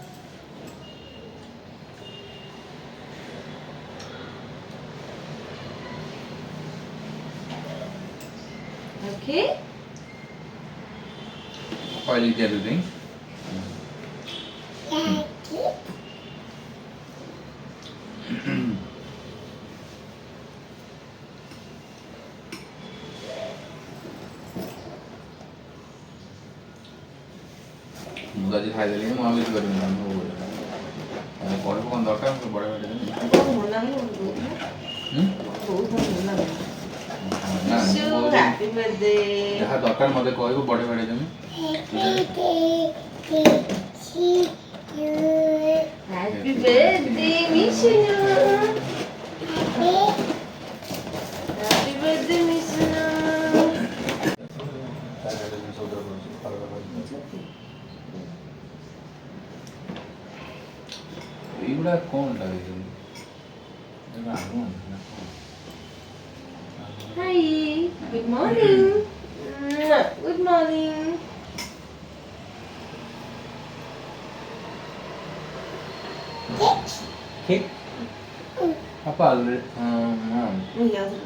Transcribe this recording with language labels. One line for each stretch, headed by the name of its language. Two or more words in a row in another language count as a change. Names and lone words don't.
English: Okay. Oil is everything. Like it.
Odia: ମୁଁ ଆଜି ଖାଇଦେଲି ମୁଁ ଆଉ କିଛି କରିବିନି କହିବୁ କ'ଣ ଦରକାର ମୁଁ ବଡ଼ ବଡ଼ ଦେବି ବହୁତ ଭଲ ଲାଗିଲା, ବହୁତ ଭଲ ଲାଗିଲା। ନା
English: Wish you happy birthday.
Odia: ଯାହା ଦରକାର ମୋତେ କହିବୁ ବଡ଼ ବଡ଼ ଦେବି
English: Happy birthday, Vishnu. Happy birthday, Vishnu.
Odia: ଏଇଗୁଡ଼ା କ'ଣ ଲାଗିଛନ୍ତି ଆଳୁ ନା କ'ଣ
English: Hi. Good morning. Good morning. Cake? Apa already? Yeah.